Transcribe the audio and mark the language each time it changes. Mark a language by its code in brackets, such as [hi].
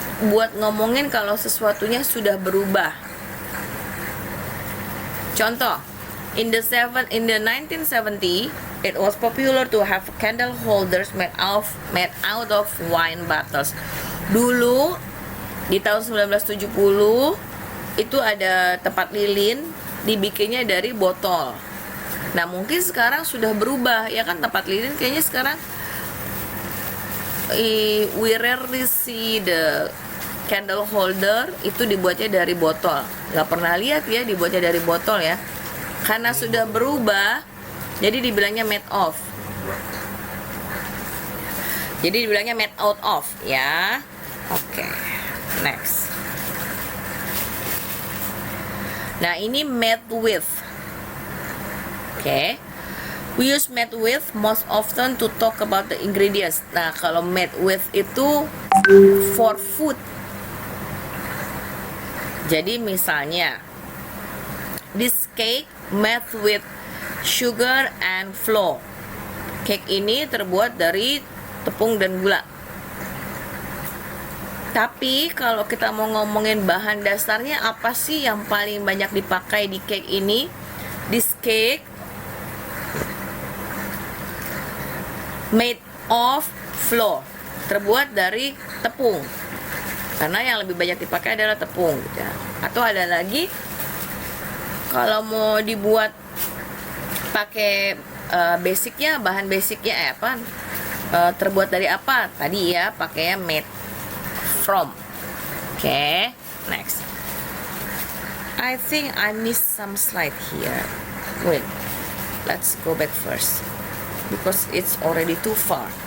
[id] buat ngomongin kalau sesuatunya sudah berubah. [en] Contoh, in the 1970, it was popular to have candle holders made out of wine bottles. [id] Dulu di tahun 1970 itu ada tempat lilin dibikinnya dari botol. Nah, mungkin sekarang sudah berubah ya kan, tempat lilin kayaknya sekarang [en] we rarely see the candle holder [id] itu dibuatnya dari botol. Nggak pernah lihat ya dibuatnya dari botol ya, karena sudah berubah jadi dibilangnya made of. Jadi dibilangnya made out of ya. Oke, next. Nah, ini made with. Oke. [en] We use made with most often to talk about the ingredients. [id] Nah, kalau made with itu [en] for food. [id] Jadi misalnya, [en] this cake made with sugar and flour. [id] Cake ini terbuat dari tepung dan gula. Tapi kalau kita mau ngomongin bahan dasarnya apa sih yang paling banyak dipakai di cake ini? [en] This cake made of flour, [id] terbuat dari tepung, karena yang lebih banyak dipakai adalah tepung ya. Atau ada lagi, kalau mau dibuat pakai basicnya, bahan basicnya apa, terbuat dari apa tadi ya, pakainya made from. [en] Oke, next. I think I missed some slide here. Wait, let's go back first because it's already too far.